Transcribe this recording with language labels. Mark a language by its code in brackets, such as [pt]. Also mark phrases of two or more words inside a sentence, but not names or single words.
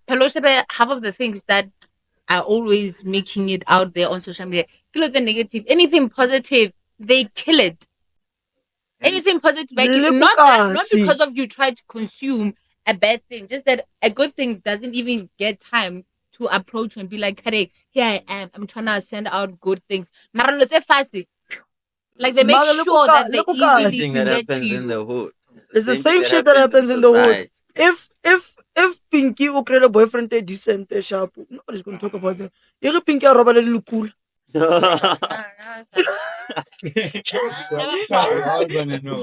[en] Half of the things that are always making it out there on social media, kill the negative. Anything positive, they kill it. Anything positive, like, not because of you try to consume a bad thing, just that a good thing doesn't even get time to approach and be like, hey, here I am. I'm trying to send out good things. [tn] Mara lo tse [en] fast. Like they make Mara, sure that they Same easily thing that get to happens in you. the hood. It's the same shit that happens in the hood. If Pinky will create a boyfriend decent, sharp, nobody's gonna talk about that. If Pinky are Robert look cool. all gonna know.